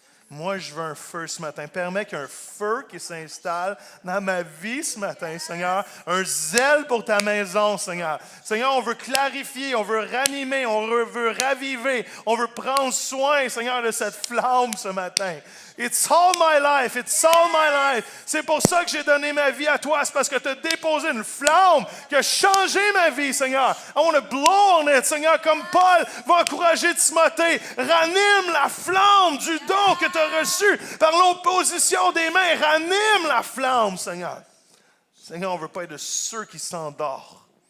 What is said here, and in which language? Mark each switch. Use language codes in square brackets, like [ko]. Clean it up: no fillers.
[fr] Moi, je veux un feu ce matin. Permets qu'il y ait un feu qui s'installe dans ma vie ce matin, Seigneur. Un zèle pour ta maison, Seigneur. Seigneur, on veut clarifier, on veut ranimer, on veut raviver, on veut prendre soin, Seigneur, de cette flamme ce matin. [en] It's all my life, it's all my life. [fr] C'est pour ça que j'ai donné ma vie à toi. C'est parce que tu as déposé une flamme qui a changé ma vie, Seigneur. [en] I want to blow on it, Seigneur, [fr] comme Paul va encourager Timothée. Ranime la flamme du don que tu as reçu par l'opposition des mains. Ranime la flamme, Seigneur. Seigneur, on ne veut pas être de ceux qui s'endorment.